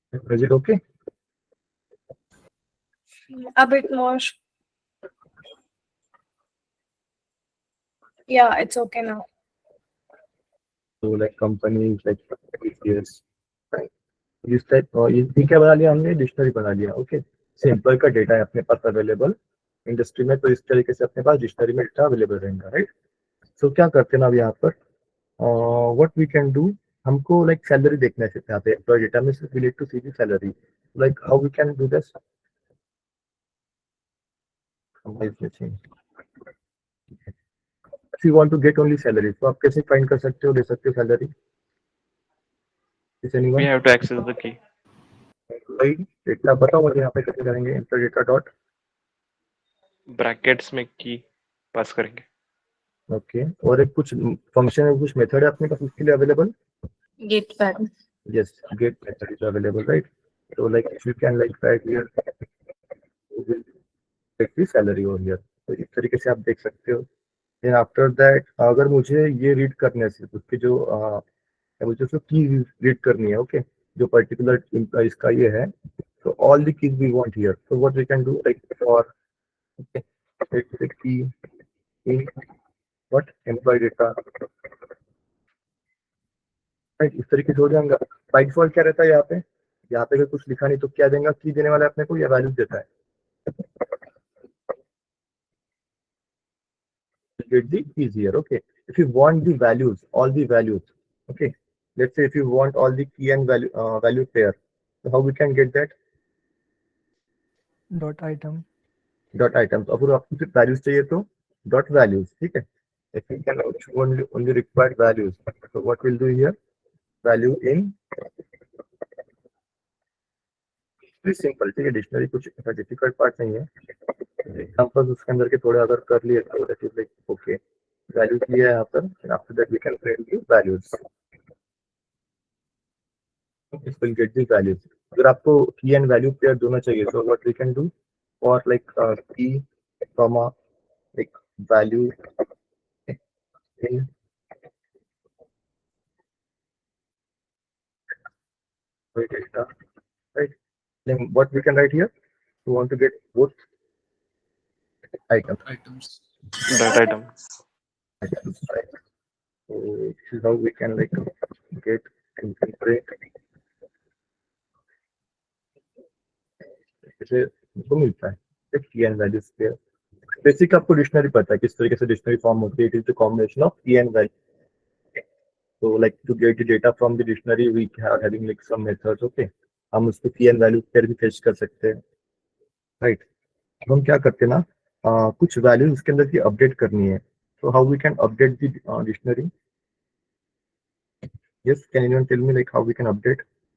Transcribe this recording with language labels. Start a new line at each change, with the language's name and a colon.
English: Is it okay? A bit more. Yeah, it's okay now. So like companies like TCS, right?
Hindi: इस type ये क्या बना लिया हमने डिक्शनरी बना लिया ओके. एम्प्लॉय का डेटा है अपने पास अवेलेबल इंडस्ट्री में तो इस तरीके से अपने पास डिक्शनरी में डेटा अवेलेबल रहेगा राइट.
English: so क्या करते हैं ना अब यहाँ पर व्हाट वी कैन डू
Hindi: हमको लाइक सैलरी देखना है
English: यहाँ पे employee data में we need to see the salary like how we can do this. If you want to get only salary
Hindi: तो आप कैसे फाइंड कर सकते हो दे सकते हो salary.
English: Is anyone? We have to access the key.
Hindi: भाई डेटा बताओ मुझे यहाँ पे कैसे करेंगे एम्प्लॉय डेटा डॉट ब्रैकेट्स में की पास करेंगे. ओके. और एक कुछ फंक्शन है कुछ मेथड है अपने पास उसके लिए available
English: Get back. yes get method is available right. So like if you can like write here get the salary over here
Hindi: तो इस तरीके से आप देख सकते हो। देन आफ्टर दैट अगर मुझे ये रीड करने से उसके जो मुझे उसको की रीड करनी है, ओके, जो पर्टिकुलर एम्प्लॉइज का ये है,
English: so all the keys we want here, so what we can do, like for, okay, let's say key in what employee data,
Hindi: right, इस तरीके से हो जाएगा। बाय डिफॉल्ट क्या रहता है यहाँ पे अगर कुछ लिखा नहीं तो क्या देगा, की देने वाला है अपने को या वैल्यूज देता है,
English: get the keys here, okay, if you want the values, all the values, okay, let's say if you want all the key and value pair, so how we can get that, dot item
Hindi: dot items, और फिर आपको सिर्फ values चाहिए तो dot values, ठीक है।
English: if you can only required values,
Hindi: so what we'll do here, value in, very simple, ठीक है, डिक्शनरी कुछ ऐसा डिफिकल्ट पार्ट नहीं है, एग्जांपल्स उसके अंदर के थोड़े अगर कर लिए तो that is like okay, values लिया है यहाँ पर, after that we can print the values, this will get the values. अगर आपको की एंड वैल्यू पेयर दोनों चाहिए
English: तो what we can do, for like key comma like value in data, right, then what we can write here, we want to get both items, that item. right, so this is how we can like get and print,
Hindi: जैसे हमको मिलता है एक की and values pair.
English: basic आपको dictionary पता है किस तरीके से डिक्शनरी फॉर्म होती है, it is the combination of key and value, so like to get the data from the dictionary we are having like some methods, okay,
Hindi: हम उसको की एंड वैल्यू पेयर भी फेच कर सकते हैं,
English: Right.
Hindi: अब हम क्या करते हैं ना, कुछ वैल्यूज उसके अंदर की अपडेट करनी है,
English: so how we can update the dictionary, yes, can anyone tell me like how we can update,